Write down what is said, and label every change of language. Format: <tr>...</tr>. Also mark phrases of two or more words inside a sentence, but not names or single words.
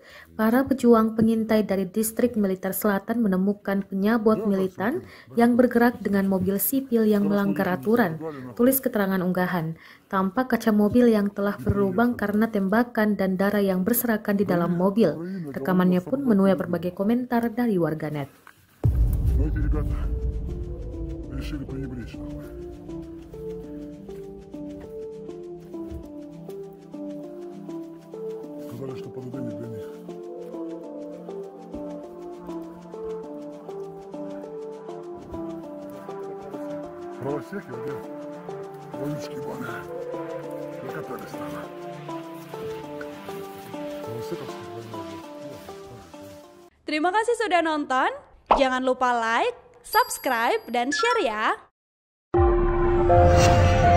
<id>Para pejuang pengintai dari distrik militer selatan menemukan penyabot militan yang bergerak dengan mobil sipil yang melanggar aturan. Tulis keterangan unggahan. Tampak kaca mobil yang telah berlubang karena tembakan dan darah yang berserakan di dalam mobil. Rekamannya pun menuai berbagai komentar dari warganet.</id> <ru>Сказали, что ПДД не для них. Правосеки, где? Вонючки баны. Накатались там.</ru> <id>Terima kasih sudah nonton. Jangan lupa</id> <en>like, subscribe,</en> <id>dan share ya.</id>